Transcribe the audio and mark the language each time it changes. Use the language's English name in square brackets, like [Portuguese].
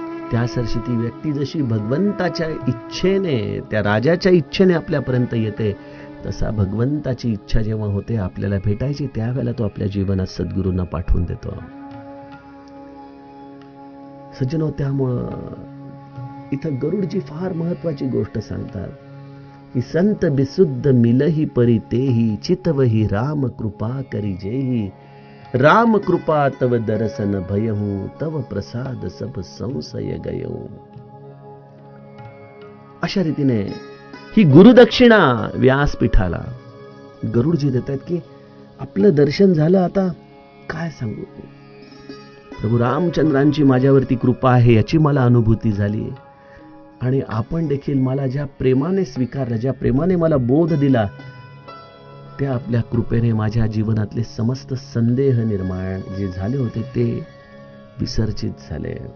[Marathi] त्यासारखी ती व्यक्ती जशी भगवंताच्या इच्छेने, त्या राजाच्या इच्छेने आपल्यापर्यंत येते, तसा भगवंताची इच्छा जेव्हा होते आपल्याला भेटायची, त्यावेळेला तो आपल्या जीवनात सद्गुरूंना पाठवून देतो. सज्जनो, त्यामुळं इथं गरुडजी फार महत्वाची गोष्ट सांगतात की [Awadhi] संत बिशुद्ध मिलही परितेही, चितवही राम कृपा करी [Marathi] जेही. [Awadhi] राम कृपा तव दर्शन भयहूं, तव प्रसाद सब संशय गयो. [Marathi] अशा रीतीने ही गुरुदक्षिणा व्यासपीठाला गरुडजी देतात की आपलं दर्शन झालं, आता काय सांगू. प्रभू रामचंद्रांची माझ्यावरती कृपा आहे याची मला अनुभूती झाली आणि आपण देखील मला ज्या प्रेमाने स्वीकारलं, ज्या प्रेमाने मला बोध दिला, त्या आपल्या कृपेने माझ्या जीवनातले समस्त संदेह निर्माण जे झाले होते ते विसर्जित झाले.